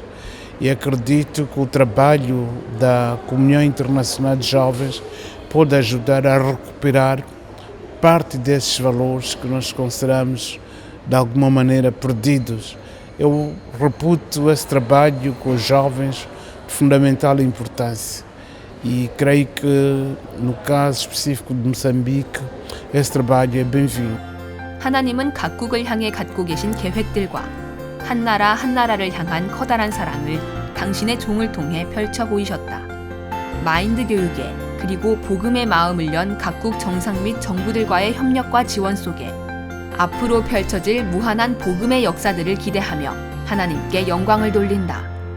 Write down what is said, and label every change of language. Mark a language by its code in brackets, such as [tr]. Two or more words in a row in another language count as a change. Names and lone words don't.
[pt] E acredito que o trabalho da Comunhão Internacional de Jovens pode ajudar a recuperar parte desses valores que nós consideramos de alguma maneira perdidos. Eu reputo esse trabalho com os jovens de fundamental importância e creio que no caso específico de Moçambique esse trabalho é bem-vindo. [ko] 하나님은 각국을 향해 갖고 계신 계획들과 한 나라를 향한 커다란 사랑을 당신의 종을 통해 펼쳐 보이셨다. 마인드 교육에 그리고 복음의 마음을 연 각국 정상 및 정부들과의 협력과 지원 속에 앞으로 펼쳐질 무한한 복음의 역사들을 기대하며 하나님께 영광을 돌린다.